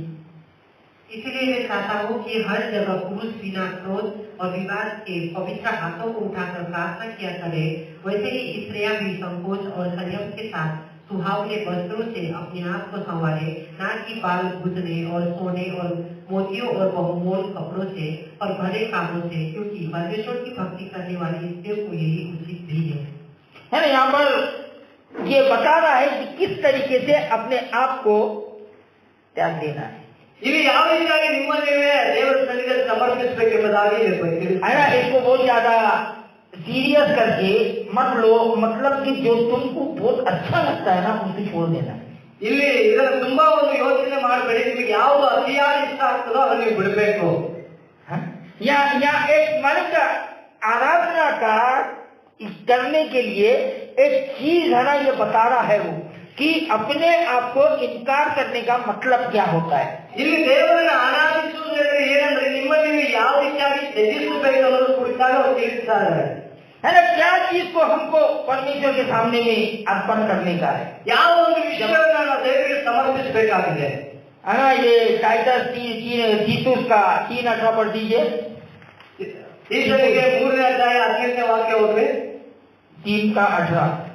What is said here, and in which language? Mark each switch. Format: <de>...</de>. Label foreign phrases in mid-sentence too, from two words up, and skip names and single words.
<hi>इसलिए मैं चाहता हूँ कि हर जगह पुरुष बिना क्रोध और विवाद के पवित्र हाथों को उठाकर प्रार्थना किया करे, वैसे ही स्त्रियां भी संकोच और संयम के साथ सुहावने वस्त्रों से अपने आप को संवारे, ना कि बाल गुजने और सोने और मोतियों और बहुमूल्य कपड़ों से और भले कामों से, क्योंकि परमेश्वर की भक्ति करने वाली स्त्रियों को यही उचित भी है। है ना? यहाँ पर ये बता रहा है कि किस तरीके से अपने आप को त्याग देना है।</hi> <kn>ಇಲ್ಲಿ ಯಾವ ರೀತಿಯಾಗಿ ನಿಮ್ಮ ನೀವೇ ದೇವರ ಸನ್ನಿಧಿಯಲ್ಲಿ ಸಮರ್ಪಿಸಬೇಕೆಂಬುದಾಗಿ</kn> <hi>है ना? इसको बहुत ज्यादा सीरियस करके मत लो, मतलब कि जो तुमको बहुत अच्छा लगता है ना उसे छोड़ देना है।</hi> <kn>ಇಲ್ಲಿ ಇದರ ತುಂಬಾ ಒಂದು ಯೋಚನೆ ಮಾಡಬೇಡಿ, ನಿಮಗೆ ಯಾವುದು ಅತಿಯಾಗಿ ಇಷ್ಟ ಆಗ್ತದೋ ಅದನ್ನು ನೀವು ಬಿಡಬೇಕು.</kn> <hi>या एक मन का आराधना का करने के लिए एक चीज है ना, ये बता रहा है वो कि अपने आप को इनकार करने का मतलब क्या होता है।</hi> <kn>ಇಲ್ಲಿ ದೇವರನ್ನು ಆರಾಧಿಸುವುದೆಂದರೆ ಏನಂದ್ರೆ ನಿಮ್ಮಲ್ಲಿ ನೀವು ಯಾವ ರೀತಿಯಾಗಿ ತ್ಯಜಿಸಬೇಕು ಅನ್ನೋದು ಕುರಿತಾಗ ಅವರು ತಿಳಿಸ್ತಾರೆ.</kn> <hi>है ना? क्या चीज को हमको परमेश्वर के सामने में अर्पण करने का है,</hi> <kn>ಯಾವ ಒಂದು ವಿಷಯವನ್ನು ನಾವು ದೇವರಿಗೆ ಸಮರ್ಪಿಸಬೇಕಾಗಿದೆ.</kn> <hi>है ना? ये टाइटस तीतुस का 3:18 पढ़ दीजिए।</hi> <kn>ತೀತನಿಗೆ 3ನೇ ಅಧ್ಯಾಯ 18ನೇ ವಾಕ್ಯ ಓದ್ರಿ. 3:18</kn>